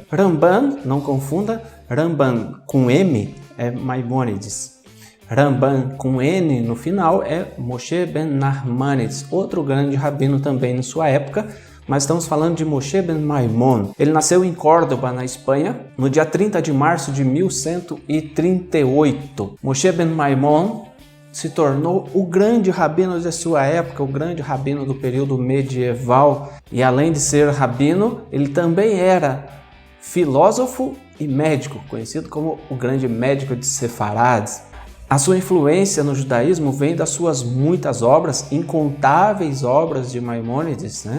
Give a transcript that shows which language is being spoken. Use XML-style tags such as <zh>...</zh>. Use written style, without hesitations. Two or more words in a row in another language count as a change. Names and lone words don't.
<pt>Ramban, não confunda, Ramban com M é Maimônides. Ramban com N no final é Moshe ben Nachmanides, outro grande rabino também na sua época, mas estamos falando de Moshe ben Maimon. Ele nasceu em Córdoba, na Espanha, no dia 30 de março de 1138. Moshe ben Maimon se tornou o grande rabino de sua época, o grande rabino do período medieval, e além de ser rabino, ele também era filósofo e médico, conhecido como o grande médico de Sefarad. A sua influência no judaísmo vem das suas muitas obras, incontáveis obras de Maimônides, né?</pt>